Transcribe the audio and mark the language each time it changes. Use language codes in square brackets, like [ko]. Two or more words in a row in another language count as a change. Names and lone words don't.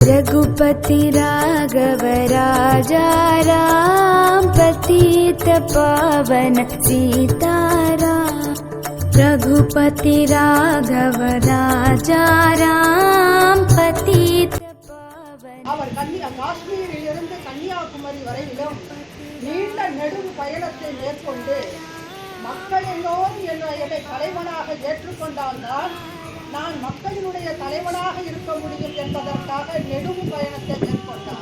[hi] रघुपति राघव राजा राम पतित पावन सीताराम। रघुपति राघव राजा राम पतित पावन। [ta] அவர் காஷ்மீரிலிருந்து கன்னியாகுமரி வரையிலும் நீண்ட நெடும் பயணத்தை மேற்கொண்டு மக்கள் எல்லோரும் என்னை தலைவனாக ஏற்றுக்கொண்டால்தான் நான் மக்களினுடைய தலைவனாக இருக்க முடியும் என்பதற்காக நெடும் பயணத்தை மேற்கொண்டார்.